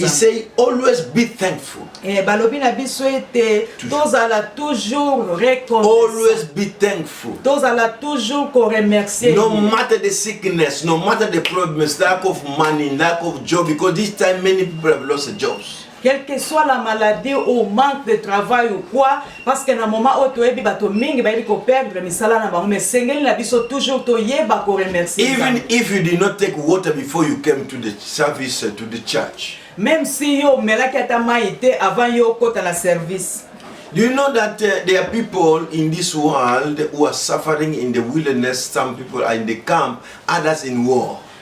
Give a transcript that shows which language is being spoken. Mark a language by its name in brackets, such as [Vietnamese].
[English] He say always be thankful. [Lingala] Balobi na biso ete tozala [French] toujours reconnaissant. [English] Always be thankful. [Lingala] Tozala toujours ko remercier. [English] No matter the sickness, no matter the problems, lack of money, lack of job, because this time many people have lost their jobs. [French] Quelle que soit la maladie ou manque de travail ou quoi, parce que na moment où tu es [Lingala] bato mingi ba ko perdre misala na bango, [French] mais [Lingala] sengeli na biso toujours to yeba ko remercier. [English] Even if you did not take water before you came to the service, to the church. [French] Même si [Lingala] yo melaki ata maite avant yo kota na service. [English] Do you know that there are people in this world who are suffering in the wilderness? Some people are in the camp, others in war.